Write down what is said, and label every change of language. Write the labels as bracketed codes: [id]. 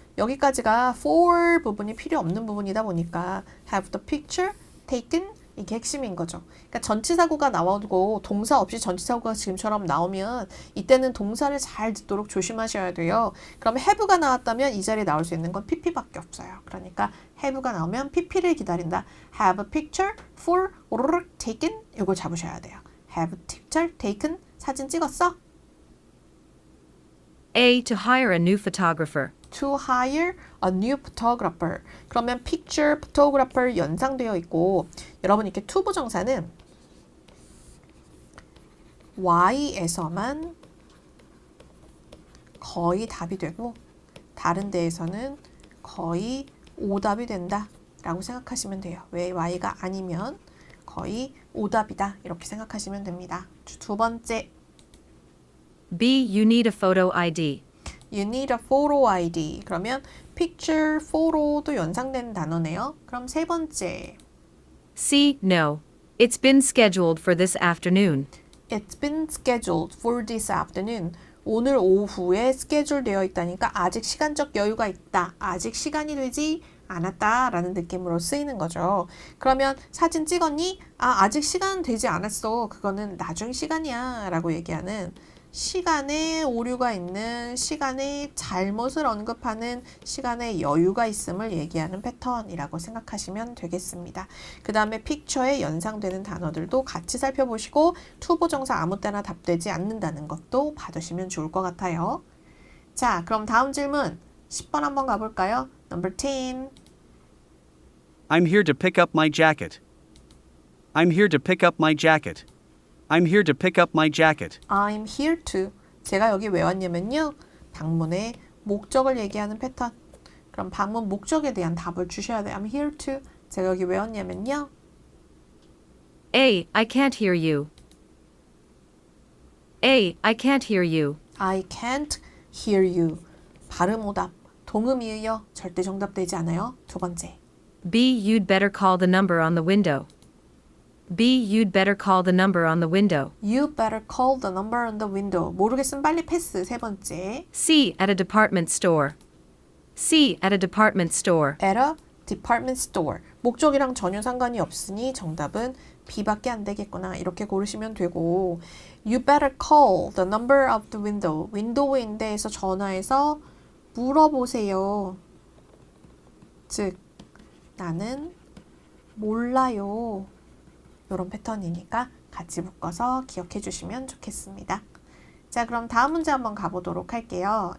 [ko] 여기까지가 for 부분이 필요 없는 부분이다 보니까 [en] have the picture taken [ko] 이게 핵심인 거죠. 그러니까 전치사구가 나오고 동사 없이 전치사구가 지금처럼 나오면 이때는 동사를 잘 듣도록 조심하셔야 돼요. 그럼 have가 나왔다면 이 자리에 나올 수 있는 건 pp밖에 없어요. 그러니까 have가 나오면 pp를 기다린다. [en] have a picture for taken [ko] 이걸 잡으셔야 돼요. [en] have a picture taken [ko] 사진 찍었어? [en] A. To hire a new photographer. To hire a new photographer. [ko] 그러면 picture, photographer 연상되어 있고 여러분 이렇게 to 부정사는 Y에서만 거의 답이 되고 다른 데에서는 거의 오답이 된다 라고 생각하시면 돼요. 왜 Y가 아니면 거의 오답이다 이렇게 생각하시면 됩니다. 두 번째 [en] B. You need a photo ID. You need a photo ID. [ko] 그러면 picture, photo도 연상되는 단어네요. 그럼 세 번째. [en] C. No. It's been scheduled for this afternoon. It's been scheduled for this afternoon. [ko] 오늘 오후에 스케줄 되어 있다니까 아직 시간적 여유가 있다. 아직 시간이 되지 않았다 라는 느낌으로 쓰이는 거죠. 그러면 사진 찍었니? 아직 시간 되지 않았어. 그거는 나중 시간이야 라고 얘기하는 시간에 오류가 있는, 시간에 잘못을 언급하는, 시간에 여유가 있음을 얘기하는 패턴이라고 생각하시면 되겠습니다. 그 다음에 픽처에 연상되는 단어들도 같이 살펴보시고 투부정사 아무 때나 답되지 않는다는 것도 봐두시면 좋을 것 같아요. 자, 그럼 다음 질문 10번 한번 가볼까요? [en] Number 10. I'm here to pick up my jacket. I'm here to pick up my jacket. I'm here to pick up my jacket. I'm here to. [ko] 제가 여기 왜 왔냐면요. 방문의 목적을 얘기하는 패턴. 그럼 방문 목적에 대한 답을 주셔야 돼요. [en] I'm here to. [ko] 제가 여기 왜 왔냐면요. [en] A. I can't hear you. A. I can't hear you. I can't hear you. [ko] 발음 오답. 동음이의요. 절대 정답되지 않아요. 두 번째. [en] B. You'd better call the number on the window. B. You'd better call the number on the window. You better call the number on the window. [ko] 모르겠으면 빨리 패스. 세 번째. [en] C. At a department store. C. At a department store. At a department store. [ko] 목적이랑 전혀 상관이 없으니 정답은 B밖에 안 되겠구나. 이렇게 고르시면 되고 [en] You better call the number of the window. [ko] 윈도우인데에서 전화해서 물어보세요. 즉 나는 몰라요. 이런 패턴이니까 같이 묶어서 기억해 주시면 좋겠습니다. 자, 그럼 다음 문제 한번 가보도록 할게요.